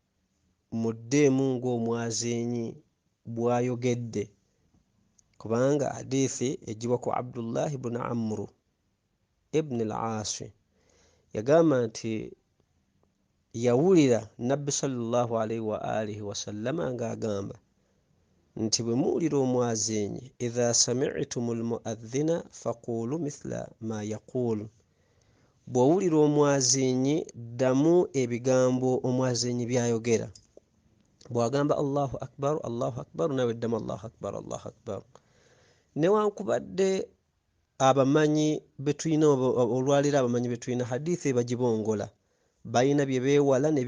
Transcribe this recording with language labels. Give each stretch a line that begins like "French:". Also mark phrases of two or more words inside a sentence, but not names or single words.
Ganda: muddemu ng'omwazinyi bwayogedde kubanga hadithi ejiwa ku Abdullah ibn Amr ibn al-As yagamba nti yawulira nabbi
Arabic: صلى الله عليه وعلى آله وسلم
Ganda: ng'agamba nti bwe muwulira omwazinyi
Arabic: إذا سمعتم المؤذن فقولوا مثل ما يقول
Ganda: bw'owulira omwazinyi ddamu ebigambo omwazinyi byayogera bw'agamba
Arabic: الله أكبر
Ganda: nawe ddamu
Arabic: الله أكبر
Ganda: newankubadde abamanyi betulina olwaliro abamanyi betulina hadithi bagibongola balina bye beewala ne